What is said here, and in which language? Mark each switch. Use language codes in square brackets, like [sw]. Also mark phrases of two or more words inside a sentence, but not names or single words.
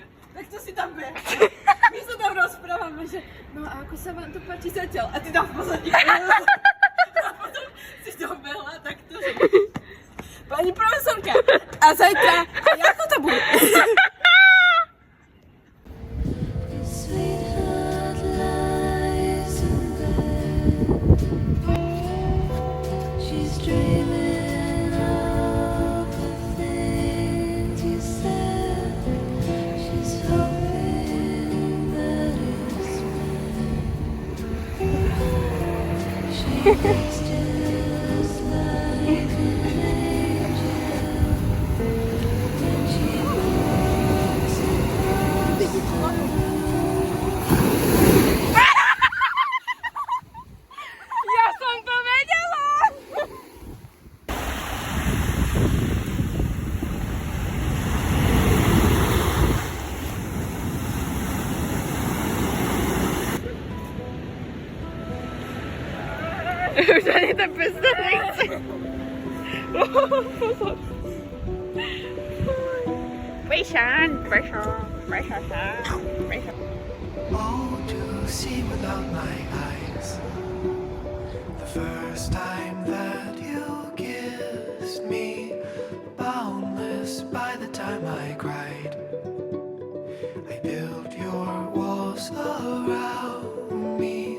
[sk] Tak to si tam beh. My sa tam rozprávame, že no a ako sa vám to páči zatiaľ? A ty tam v pozadí. A potom si tam behla takto, že pani profesorka, a zajtra, a ako to bude? [en] Sweetheart lies in bed. She's dreaming of the things you said. She's hoping that it's meant. She's just like an angel. When she walks across the [sk] Ja som to vedela! Už ani ten pes to nechce. Pozor. Pejšan. [en] Oh, to see without my eyes. The first time that you kissed me, boundless by the time I cried. I built your walls around me.